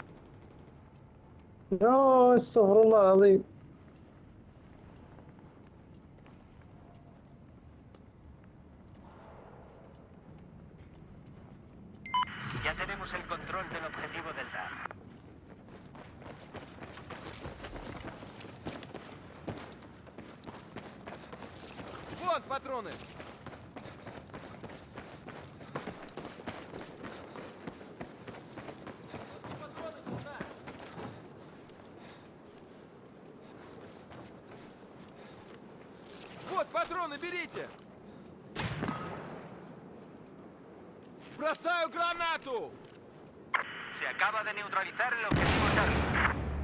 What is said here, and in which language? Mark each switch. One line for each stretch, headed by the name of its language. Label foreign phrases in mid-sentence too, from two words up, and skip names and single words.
Arabic: No, استغفر الله العظيم.
Spanish: Ya tenemos el control del objetivo Delta.
Russian: Вот патроны! Вот патроны, берите! Бросаю гранату!
Spanish: Se acaba de neutralizar el objetivo Charlie.